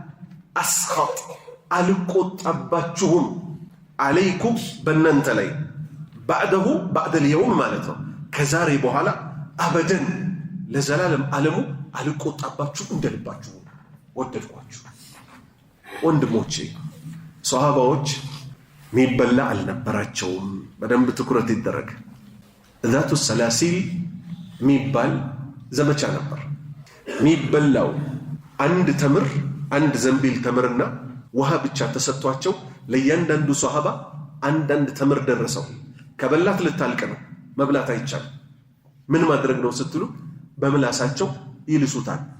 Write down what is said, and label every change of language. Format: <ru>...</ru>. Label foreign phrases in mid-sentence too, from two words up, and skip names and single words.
<am>أسخط አልቆጣባችሁም عليكم በእናንተ ላይ</am> <ar>بعد اليوم</ar> <am>ማለት ነው ከዛሬ በኋላ አበደን ለዘላለም ዓለሙ አልቆጣባችሁ እንደልባችሁ ወደድኳችሁ ወንድሞቼ ሷሃባዎች ሚበላ አልነበራቸውም በደንብ ትኩረት ይደረግ ذات السلاسل ሚባል ዘመቻ ነበር ሚበላው አንድ ተምር አንድ ዘንቢል ተምርና ውሃ ብቻ ተሰጥቷቸው ለእያንዳንዱ ሷሃባ አንድ ተምር ደረሰው ከበላት ልታልቅ ነው መብላት አይቻልም ምን ማድረግ ነው ስትሉ በመላሳቸው ይልሱታል</am>